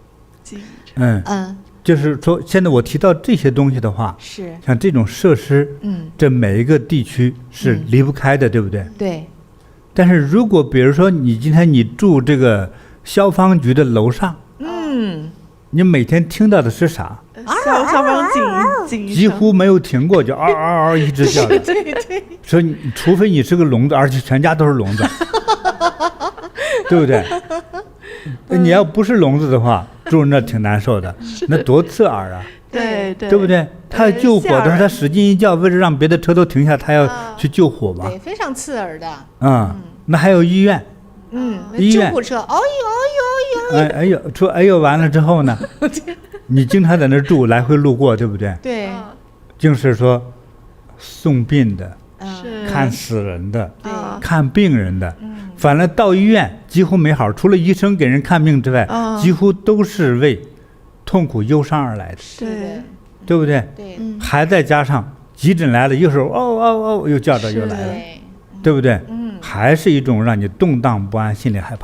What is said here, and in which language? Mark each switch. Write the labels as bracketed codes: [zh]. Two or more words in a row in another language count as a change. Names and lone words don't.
[zh] 就是說，現在我提到這些東西的話，是像這種設施，這每一個地區是離不開的，對不對？對。但是如果比如說你今天你住這個消防局的樓上，你每天聽到的是啥？消防警幾乎沒有停過，就嗷嗷嗷一直叫的。對。所以除非你是個聾子，而且全家都是聾子，對不對？你要不是聾子的話，住那挺難受的，那多刺耳啊！對，對不對？他要救火的時候，他使勁一叫，為了讓別的車都停下，他要去救火嘛。對，非常刺耳的。那還有醫院。醫院。救護車，哎呦，說哎呦完了之後呢，你經常在那住，來回路過，對不對？對。就是說，送殯的，看死人的，看病人的，反正到醫院幾乎沒好，除了醫生給人看病之外，幾乎都是為痛苦憂傷而來的，對不對？對。還再加上急診來了，又是又叫着又來了，對不對？還是一種讓你動盪不安，心裡害怕。